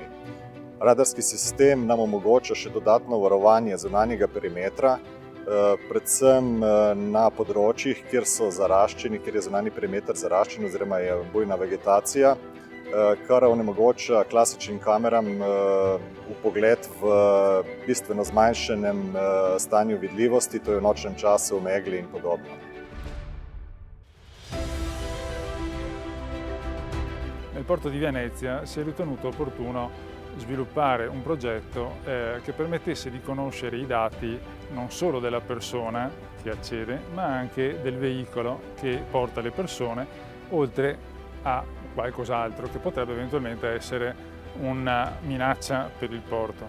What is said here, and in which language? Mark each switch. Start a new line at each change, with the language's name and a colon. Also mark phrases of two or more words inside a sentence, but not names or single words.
Slovenian: Radarski sistem nam omogoča še dodatno varovanje zunanjega perimetra, predvsem na področjih, kjer so zaraščeni, kjer je zunanji perimeter zaraščen oziroma je bujna vegetacija, kar onemogoča klasičnim kameram vpogled v bistveno zmanjšanem stanju vidljivosti, to je v nočnem času, v megli in podobno.
Italian: Nel porto di Venezia si è ritenuto opportuno sviluppare un progetto che permettesse di conoscere i dati non solo della persona che accede, ma anche del veicolo che porta le persone, oltre a qualcos'altro che potrebbe eventualmente essere una minaccia per il porto.